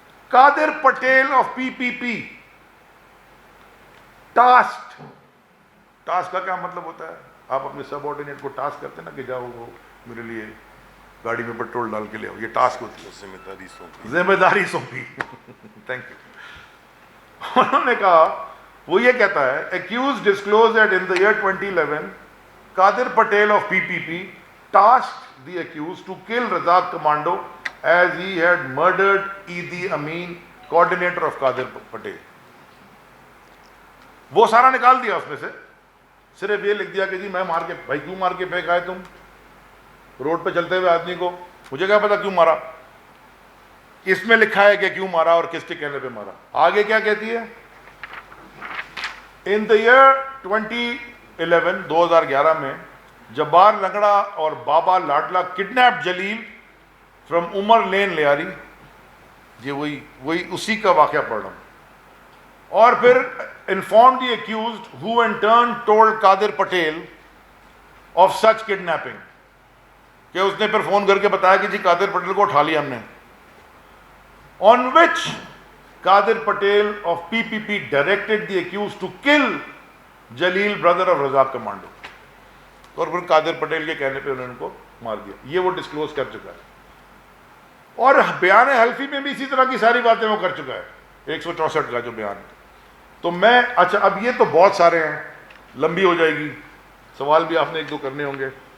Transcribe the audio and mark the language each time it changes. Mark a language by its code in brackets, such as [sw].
[ur] Qadir Patel of P P P task. Task کا کیا مطلب ہوتا ہے؟ آپ اپنے سب آرڈینیٹ کو ٹاسک کرتے ہیں نا کہ جاؤ وہ میرے لیے گاڑی میں پیٹرول ڈال کے لے آؤ. یہ ٹاسک ہوتی ہے, ذمہ داری سونپی. [en] Thank you. [ur] انہوں نے کہا, وہ یہ کہتا ہے, [en] accused disclosed that in the year 2011 Qadir Patel of PPP tasked the accused to kill Razak Commando as he had murdered Idi Amin, coordinator of Qadir Patel. [ur] وہ سارا نکال دیا اس میں سے, صرف یہ لکھ دیا کہ جی میں مار کے, بھائی کیوں مار کے پھینکا ہے تم روڈ پہ چلتے ہوئے آدمی کو؟ مجھے کیا پتا کیوں مارا. اس میں لکھا ہے کہ کیوں مارا اور کس کے کہنے پہ مارا. آگے کیا کہتی ہے؟ [en] In the year 2011 2011 میں جبار لنگڑا اور Baba Ladla kidnap Jalil from Umar lane Lyari. [ur] یہ وہی اسی کا واقعہ پڑھ رہا ہوں. اور پھر [en] informed the accused who in turn told Qadir Patel of such kidnapping, [ur] کہ اس نے پھر فون کر کے بتایا کہ جی قادر پٹیل کو اٹھا لیا ہم نے. [en] on which Qadir Patel of PPP directed the accused to kill Jalil, brother of Razak Commando. [ur] اور پھر قادر پٹیل کے کہنے پہ انہوں نے ان کو مار دیا. یہ وہ ڈسکلوز کر چکا ہے, اور بیان حلفی میں بھی اسی طرح کی ساری باتیں وہ کر چکا ہے, 164 کا جو بیان ہے. تو میں اچھا, اب یہ تو بہت سارے ہیں, لمبی ہو جائے گی, سوال بھی آپ نے ایک دو کرنے ہوں گے.